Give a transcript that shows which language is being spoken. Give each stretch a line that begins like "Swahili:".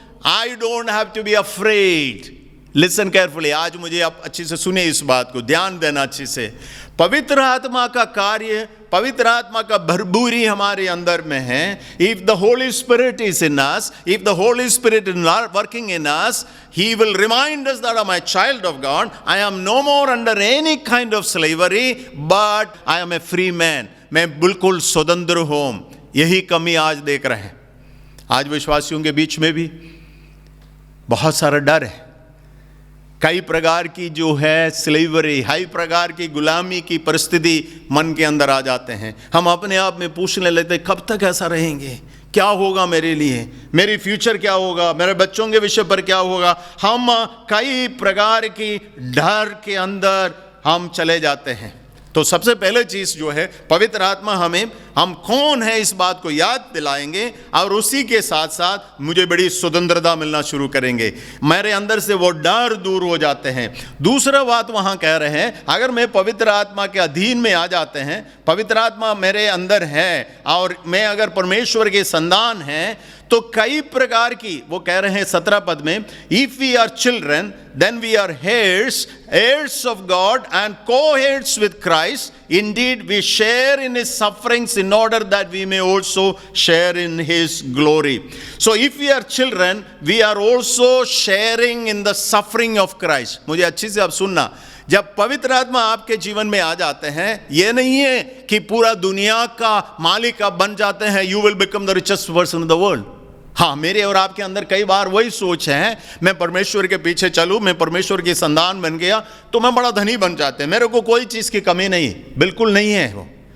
English: I don't have to be afraid. Listen carefully,
Hindi: आज मुझे आप अच्छे से सुने, इस बात को ध्यान देना अच्छे से। पवित्र आत्मा का कार्य, पवित्र आत्मा का भरपूरी हमारे अंदर में है।
English: If the Holy Spirit is in us, if the Holy Spirit is working in us, he will remind us that I am a child of God. I am no more under any kind of slavery, but I am a free man.
Hindi: मैं बिल्कुल स्वतंत्र हूं। यही कमी आज देख रहे हैं। आज विश्वासियों के बीच में भी बहुत सारा डर है, कई प्रकार की जो है स्लेवरी, कई प्रकार की गुलामी की परिस्थिति मन के अंदर आ जाते हैं। हम अपने आप में पूछने लगते, कब तक ऐसा रहेंगे? क्या होगा मेरे लिए? मेरी फ्यूचर क्या होगा? मेरे बच्चों के विषय पर क्या होगा? हम कई प्रकार की डर के अंदर हम चले जाते हैं। तो सबसे पहले चीज जो है, पवित्र आत्मा हम कौन है इस बात को याद दिलाएंगे, और उसी के साथ साथ मुझे बड़ी स्वतंत्रता मिलना शुरू करेंगे। मेरे अंदर से वो डर दूर हो जाते हैं। दूसरा बात वहां कह रहे हैं, अगर मैं पवित्र आत्मा के अधीन में आ जाते हैं, पवित्र आत्मा मेरे अंदर है और मैं अगर परमेश्वर के संतान हैं, तो कई प्रकार की, वो कह रहे हैं 17 पद में,
English: If we are children then we are heirs, heirs of God and co-heirs with Christ. Indeed, we share in his sufferings in order that we may also share in his glory. So if we are children, we are also sharing in the suffering of Christ.
Hindi: मुझे अच्छी से आप सुनना, जब पवित्र आत्मा आपके जीवन में आ जाते हैं, ये नहीं है कि पूरा दुनिया का मालिक आप बन जाते हैं,
English: you will become the richest person in the world.
Hindi: हाँ, मेरे और आपके अंदर कई बार वही सोच है, मैं परमेश्वर के पीछे चलूं, मैं परमेश्वर की संतान बन गया तो मैं बड़ा धनी बन जाते हैं, मेरे को कोई चीज़ की कमी नहीं। बिल्कुल नहीं है वो।